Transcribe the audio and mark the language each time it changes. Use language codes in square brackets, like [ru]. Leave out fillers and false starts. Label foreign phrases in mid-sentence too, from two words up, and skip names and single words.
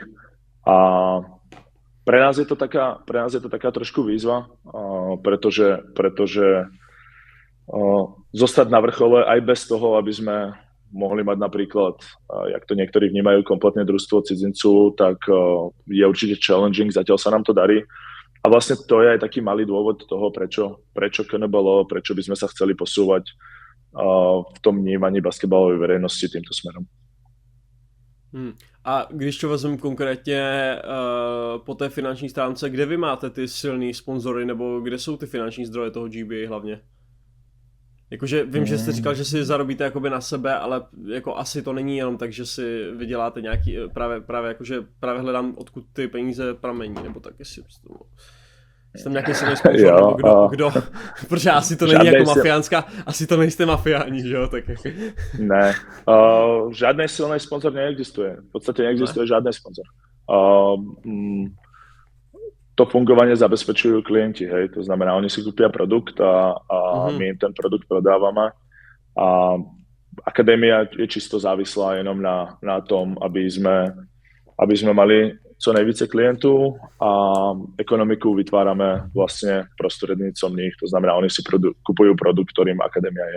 [sk] A pre nás je to taká trošku výzva, pretože zostať na vrchole aj bez toho, aby sme mohli mať napríklad, jak to niektorí vnímajú, kompletné družstvo cudzincu, tak je určite challenging, zatiaľ sa nám to darí. A vlastne to je aj taký malý dôvod toho, prečo KNBL, prečo by sme sa chceli posúvať v tom vnímaní basketbalovej verejnosti týmto smerom. [cs] A když to vezmu konkrétně po té finanční stránce, kde vy máte ty silný sponzory, nebo kde jsou ty finanční zdroje toho GBA hlavně? Jakože vím, že jste říkal, že si zarobíte jakoby na sebe, ale jako asi to není jenom tak, že si vyděláte nějaký, právě hledám, odkud ty peníze pramení, nebo tak, jestli jsem nějaký silný sponzor, nebo kdo, protože asi to není jako mafiánská, asi to nejste mafiáni, že jo, tak Ne, žádný silný sponzor neexistuje, v podstate neexistuje žádný sponzor. [sk] To fungovanie zabezpečujú klienti, hej, to znamená, oni si kúpia produkt a my im ten produkt prodávame a akadémia je čisto závislá jenom na tom, aby sme mali [cs] co nejvíce klientů [sk] a ekonomiku vytvárame vlastne prostrednícom nich, to znamená, oni si kupujú produkt, ktorým akadémia je.